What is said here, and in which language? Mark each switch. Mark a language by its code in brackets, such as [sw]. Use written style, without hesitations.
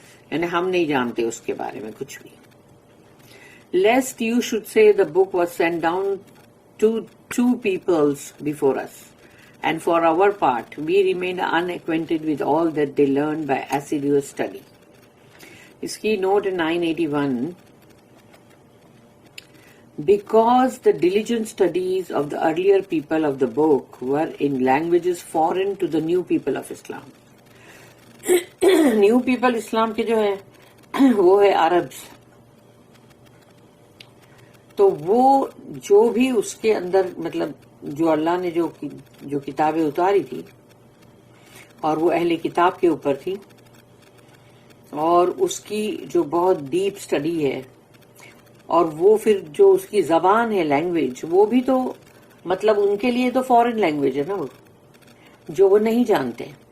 [ur] یعنی ہم نہیں جانتے اس کے بارے میں کچھ بھی۔ [en] Lest you should say the book was sent down to two peoples before us, and for our part we remained unacquainted with all that they learned by assiduous study. [ur] اس کی note 981، [en] because the diligent studies of the earlier people of the book were in languages foreign to the new people of Islam. [ur] New people اسلام کے جو ہے وہ ہے Arabs, تو وہ جو بھی اس کے اندر جو اللہ نے جو کتابیں اتاری تھی اور وہ اہل کتاب کے اوپر تھی، اور اس کی جو بہت ڈیپ سٹڈی ہے، اور وہ پھر جو اس کی زبان ہے لینگویج، وہ بھی تو ان کے لیے تو فورن لینگویج ہے نا، وہ جو وہ نہیں جانتے،